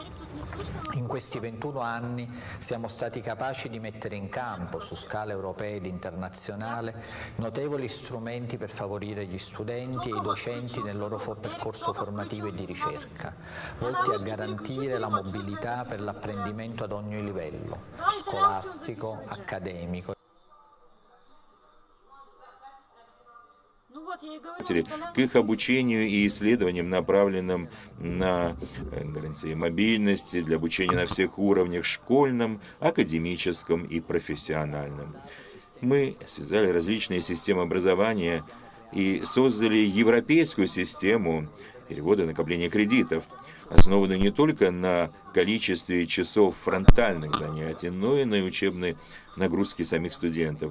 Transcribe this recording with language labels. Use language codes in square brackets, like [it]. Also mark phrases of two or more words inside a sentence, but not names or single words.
[it] In questi 21 anni siamo stati capaci di mettere in campo, su scala europea ed internazionale, notevoli strumenti per favorire gli studenti e i docenti nel loro percorso formativo e di ricerca, volti a garantire la mobilità per l'apprendimento ad ogni livello, scolastico, accademico. [ru] К их обучению и исследованиям, направленным на гарантии мобильности, для обучения на всех уровнях, школьном, академическом и профессиональном. Мы связали различные системы образования и создали европейскую систему перевода и накопления кредитов, основанную не только на количестве часов фронтальных занятий, но и на учебной нагрузке самих студентов.